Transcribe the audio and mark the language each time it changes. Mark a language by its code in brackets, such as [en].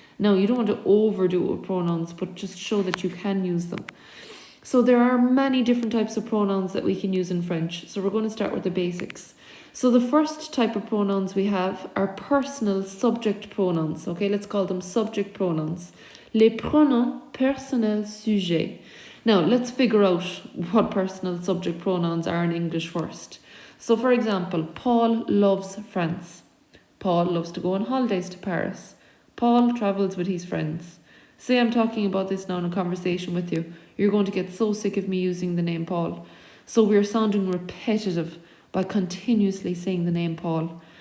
[en] Now you don't want to overdo it with pronouns, but just show that you can use them. So there are many different types of pronouns that we can use in French. So we're going to start with the basics. So the first type of pronouns we have are personal subject pronouns. Okay, let's call them subject pronouns. [fr] Les pronoms personnels sujets. [en] Now let's figure out what personal subject pronouns are in English first. So for example, Paul loves France. Paul loves to go on holidays to Paris. Paul travels with his friends. Say I'm talking about this now in a conversation with you. You're going to get so sick of me using the name Paul. So we're sounding repetitive by continuously saying the name Paul.